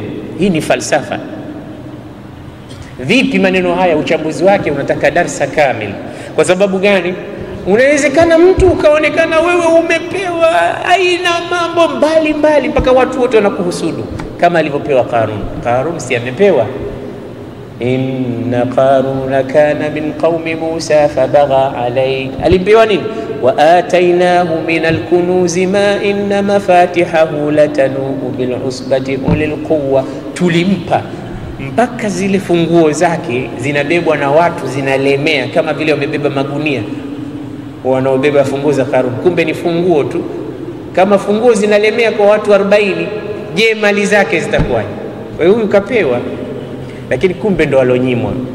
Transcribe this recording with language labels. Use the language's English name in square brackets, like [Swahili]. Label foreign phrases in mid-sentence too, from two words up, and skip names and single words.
[Swahili] Hii ni falsafa. Vipi maneno haya? Uchambuzi wake unataka darsa kamili. Kwa sababu gani? Unawezekana mtu ukaonekana wewe umepewa aina mambo mbalimbali mpaka watu wote wanakuhusudu, kama alivyopewa Qarun. Qarun si amepewa, [Arabic] إن قارون كان من قوم موسى فبغى عليهم. [Swahili] Alipewa nini? [Arabic] وآتيناه من الكنوز ما إن مفاتحه لتنوء بالعصبة أولي القوة. [Swahili] Tulimpa mpaka zile funguo zake zinabebwa na watu, zinalemea kama vile wamebeba magunia wanaobeba funguo za Qarun. Kumbe ni funguo tu. Kama funguo zinalemea kwa watu 40, je, mali zake zitakuwaje? Wewe huyu kapewa, lakini kumbe ndo alonyimwa.